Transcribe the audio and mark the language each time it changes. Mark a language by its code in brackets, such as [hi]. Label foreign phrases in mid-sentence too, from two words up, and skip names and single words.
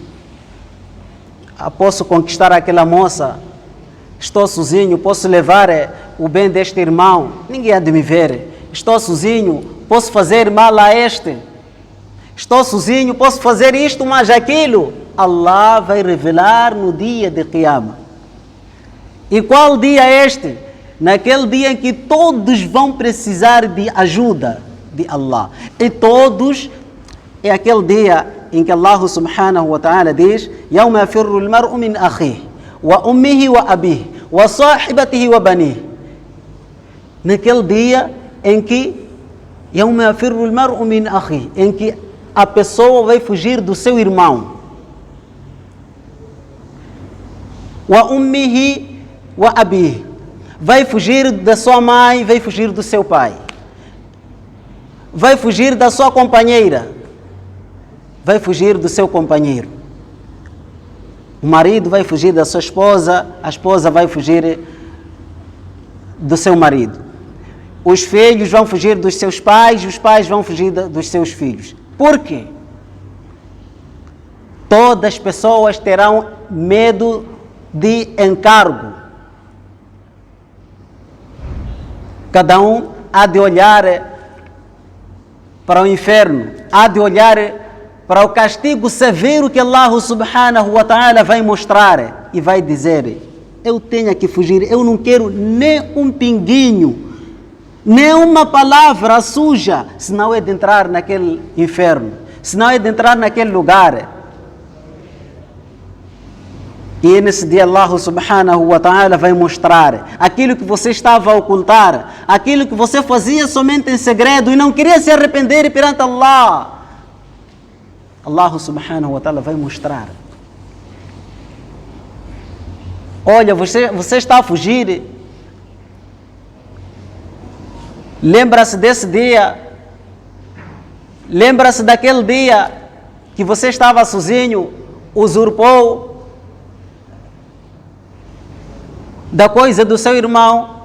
[pt] posso conquistar aquela moça, estou sozinho, posso levar o bem deste irmão, ninguém há de me ver, estou sozinho, posso fazer mal a este, estou sozinho, posso fazer isto, mas aquilo. Allah vai revelar no dia de Qiyamah. E qual dia é este? Naquele dia em que todos vão precisar de ajuda de Allah. E todos, é aquele dia em que Allah [ar] سبحانه وتعالى [pt] diz: [ar] يَوْمَ يَفِرُّ الْمَرْءُ مِنْ أَخِيهِ وَأُمِّهِ وَأَبِيهِ وَصَاحِبَتِهِ وَبَنِيهِ. [pt] Naquele dia em que [ar] يَوْمَ يَفِرُّ الْمَرْءُ مِنْ أَخِيهِ, [pt] em que a pessoa vai fugir do seu irmão. [ar] وَأُمِّهِ وَأَبِيهِ, [pt] vai fugir da sua mãe, vai fugir do seu pai, vai fugir da sua companheira, vai fugir do seu companheiro. O marido vai fugir da sua esposa, a esposa vai fugir do seu marido. Os filhos vão fugir dos seus pais, os pais vão fugir dos seus filhos. Por quê? Todas as pessoas terão medo de encargo. Cada um há de olhar para o inferno, há de olhar para o castigo severo que Allah [ar] سبحانه وتعالى [pt] vai mostrar e vai dizer: eu tenho que fugir, eu não quero nem um pinguinho, nem uma palavra suja, senão é de entrar naquele inferno. senão é de entrar naquele lugar. E nesse dia Allah [ar] سبحانه وتعالى [pt] vai mostrar aquilo que você estava a ocultar, aquilo que você fazia somente em segredo e não queria se arrepender perante Allah. Allah [ar] سبحانه وتعالى [pt] vai mostrar. Olha, você está a fugir. Lembra-se desse dia. Lembra-se daquele dia que você estava sozinho, usurpou da coisa do seu irmão.